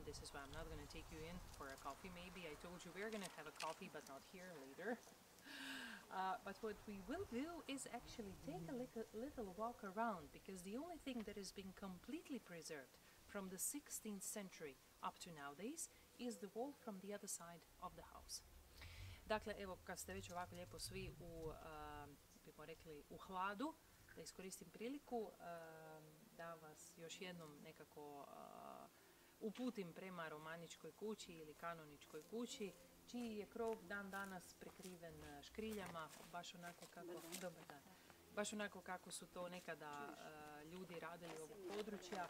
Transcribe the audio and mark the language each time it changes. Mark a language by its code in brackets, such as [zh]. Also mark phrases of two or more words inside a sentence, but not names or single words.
[en] This is why I'm not going to take you in for a coffee maybe. I told you we're going to have a coffee, but not here, later. But what we will do is actually take a little walk around, because the only thing that has been completely preserved from the 16th century up to nowadays is the wall from the other side of the house. [hr] Dakle, evo, kad ste već ovako lijepo svi bimo rekli, u hladu, da iskoristim priliku da vas još jednom nekako uputim prema romaničkoj kući ili kanoničkoj kući, čiji je krov dan danas prekriven škriljama, baš onako kako, dobar dan, baš onako kako su to nekada ljudi radili ovog područja.